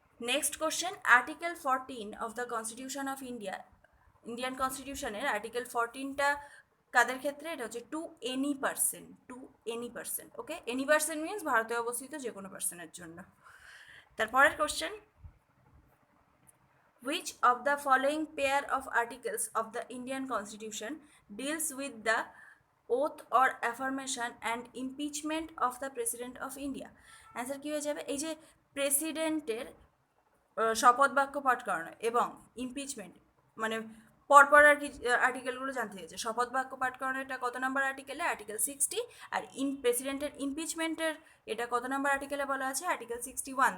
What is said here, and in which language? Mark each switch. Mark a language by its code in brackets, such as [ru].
[en] next question, article 14 of the constitution of India, [bn] Indian কনস্টিটিউশনের article 14টা কাদের ক্ষেত্রে? এটা হচ্ছে [en] To any person, okay? [bn] Any person means ভারতে অবস্থিত যে কোনো পার্সনের জন্য। তারপরের question, [en] which of the following pair of articles of the Indian Constitution deals with the oath or affirmation and impeachment of the President of India? [bn] Answer কী হয়ে যাবে? এই যে প্রেসিডেন্টের শপথ বাক্য পাঠ করানো এবং ইমপিচমেন্ট, মানে পরপর আর কি আর্টিকেলগুলো জানতে চেয়েছে। শপথ বাক্য পাঠ করানো এটা কত নম্বর আর্টিকেলে? আর্টিকেল 60। আর প্রেসিডেন্টের ইমপিচমেন্টের এটা কত নম্বর আর্টিকেলে বলা আছে? আর্টিকেল 61।